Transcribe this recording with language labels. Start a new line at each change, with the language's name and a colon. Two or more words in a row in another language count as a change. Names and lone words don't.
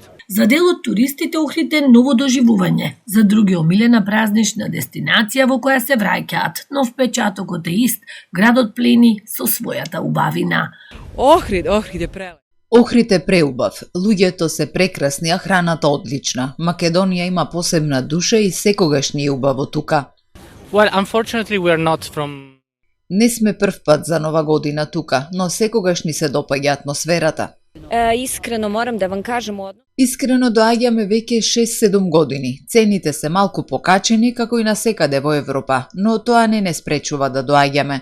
Macedonian: За дел од туристите Охрид е ново доживување, за други омилена празнична дестинација во која се враќаат, но впечатокот е ист, градот плени со својата убавина. Охрид е прелеп. Охрид е преубав, луѓето се прекрасни, а храната одлична. Македонија има посебна душа и секогаш ни е убаво тука.
English: Well, unfortunately we are not from
Macedonian: Не сме прв пат за нова година тука, но секогаш ни се допаѓа атмосферата. Искрено морам да вам кажем Искрено доаѓаме веќе 6-7 години. Цените се малку покачени како и на секаде во Европа, но тоа не спречува да доаѓаме.